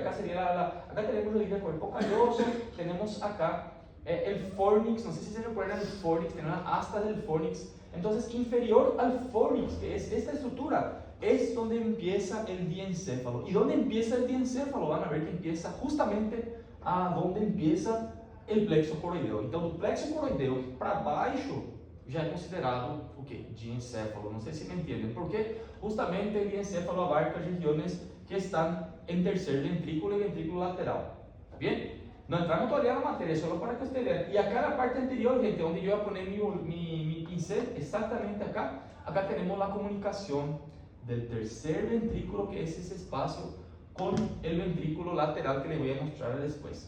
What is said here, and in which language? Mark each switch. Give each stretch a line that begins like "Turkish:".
Spanish: Acá sería acá tenemos rodilla, cuerpo calloso. Tenemos acá el fornix. No sé si se recuerdan el fornix, tenemos la asta del fornix. Entonces, inferior al fornix, que es esta estructura, es donde empieza el diencéfalo. ¿Y dónde empieza el diencéfalo? Van a ver que empieza justamente a donde empieza el plexo coroideo.
Portuguese: Então, do plexo coroideo para baixo já é considerado o quê? Diencéfalo. Não sei se me entendem, porque justamente o diencéfalo abarca regiões que estão em terceiro ventrículo e ventrículo lateral.
Spanish: ¿Está bien? No entramos todavía en la materia, solo para que ustedes vean. Y acá en la parte anterior, gente, donde yo voy a poner mi pincel, exactamente acá, acá tenemos la comunicación del tercer ventrículo, que es ese espacio, con el ventrículo lateral que les voy a mostrar después.